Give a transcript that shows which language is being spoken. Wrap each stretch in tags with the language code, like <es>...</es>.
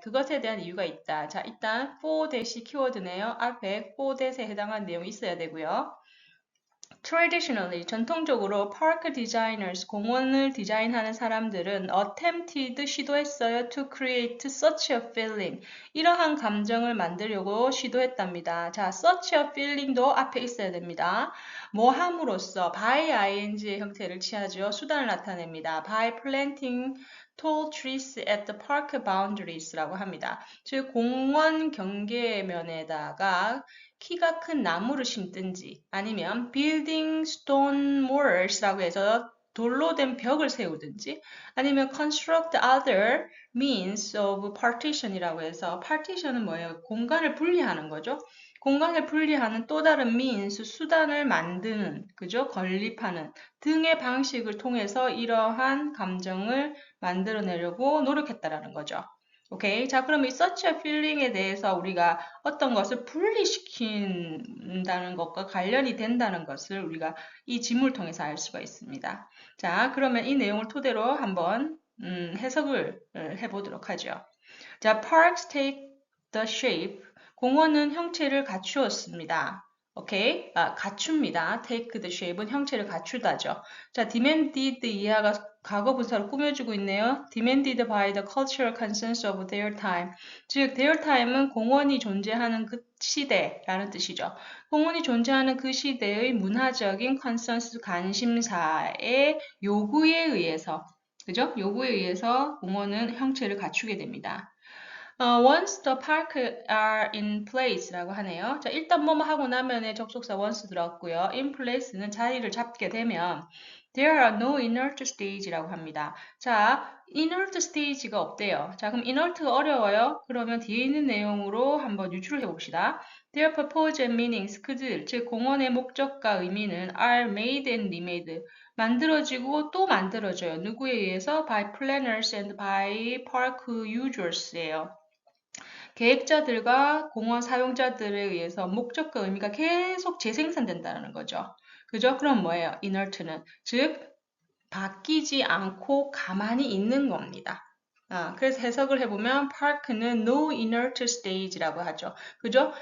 <ko>그것에 대한 이유가 있다. 자, 일단 for that이 키워드네요. 앞에 for that에 해당하는 내용이 있어야 되고요. Traditionally, 전통적으로 park designers, 공원을 디자인하는 사람들은 attempted, 시도했어요.</ko> <en>To create such a feeling.</en> <ko>이러한 감정을 만들려고 시도했답니다. 자,</ko> <en>such a feeling</en> <ko>도 앞에 있어야 됩니다. 뭐 함으로써 by ing의 형태를 취하죠. 수단을 나타냅니다.</ko> <en>By planting tall trees at the park boundaries라고 합니다.</en> <ko>즉 공원 경계면에다가 키가 큰 나무를 심든지 아니면</ko> <en>building stone walls</en> <ko>라고 해서 돌로 된 벽을 세우든지 아니면</ko> <en>construct other means of partition</en> <ko>이라고 해서 partition은 뭐예요? 공간을 분리하는 거죠. 공간을 분리하는 또 다른 means, 수단을 만드는, 그죠? 건립하는 등의 방식을 통해서 이러한 감정을 만들어내려고 노력했다라는 거죠. 오케이. 자, 그럼 이</ko> <en>such a feeling</en> <ko>에 대해서 우리가 어떤 것을 분리시킨다는 것과 관련이 된다는 것을 우리가 이 지문을 통해서 알 수가 있습니다. 자, 그러면 이 내용을 토대로 한번 해석을 해보도록 하죠.</ko> <en>자, parks take the shape.</en> <ko>공원은 형체를 갖추었습니다. 오케이? 갖춥니다.</ko> <en>take the shape</en> <ko>은 형체를 갖추다죠. 자, demanded 이하가 과거 분사로 꾸며주고 있네요.</ko> <en>demanded by the cultural consensus of their time.</en> <ko>즉, their time은 공원이 존재하는 그 시대라는 뜻이죠. 공원이 존재하는 그 시대의 문화적인 consensus 관심사의 요구에 의해서, 그죠? 요구에 의해서 공원은 형체를 갖추게 됩니다.</ko> <en>Once the park are in place라고 하네요.</en> <ko>자, 일단 뭐뭐 하고 나면에 접속사 once 들어갔고요. in place는 자리를 잡게 되면</ko> <en>there are no inert stage</en> <ko>라고 합니다. 자, inert stage가 없대요. 자, 그럼 inert가 어려워요? 그러면 뒤에 있는 내용으로 한번 유추를 해봅시다.</ko> <en>Their purpose and meanings,</en> <ko>그들, 즉 공원의 목적과 의미는</ko> <en>are made and remade,</en> <ko>만들어지고 또 만들어져요. 누구에 의해서?</ko> <en>By planners and by park users예요.</en> <ko>계획자들과 공원 사용자들에 의해서 목적과 의미가 계속 재생산된다는 거죠. 그죠? 그럼 뭐예요? inert는. 즉, 바뀌지 않고 가만히 있는 겁니다. 그래서 해석을 해보면 park는</ko> <en>no inert stage</en> <ko>라고 하죠. 그죠?</ko>